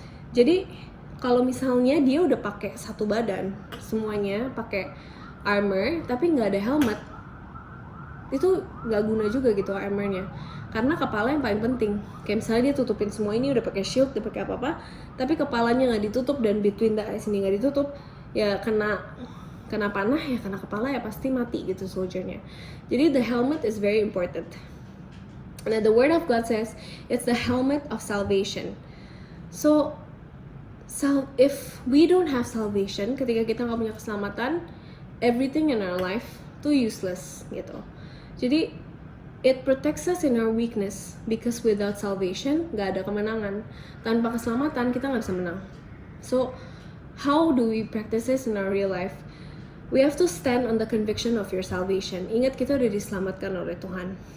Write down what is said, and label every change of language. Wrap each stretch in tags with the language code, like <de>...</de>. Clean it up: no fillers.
<id>Jadi kalau misalnya dia udah pakai satu badan semuanya, pakai armor tapi nggak ada helmet, itu nggak guna juga gitu armornya, karena kepala yang paling penting. Kayak misalnya dia tutupin semua ini, udah pakai shield, udah pakai apa-apa, tapi kepalanya nggak ditutup dan</id> <en>between the eyes</en> <id>ini nggak ditutup, ya kena panah, ya kena kepala, ya pasti mati gitu soldiernya.</id> <en>Jadi the helmet is very important. Nah, the word of God says it's the helmet of salvation. So if we don't have salvation,</en> <id>ketika kita nggak punya keselamatan,</id> <en>everything in our life tuh useless gitu. Jadi it protects us in our weakness, because without salvation</en> <id>nggak ada kemenangan. Tanpa keselamatan kita nggak bisa menang.</id> <en>So how do we practice this in our real life? We have to stand on the conviction of your salvation.</en> <id>Ingat, kita udah diselamatkan oleh Tuhan.</id>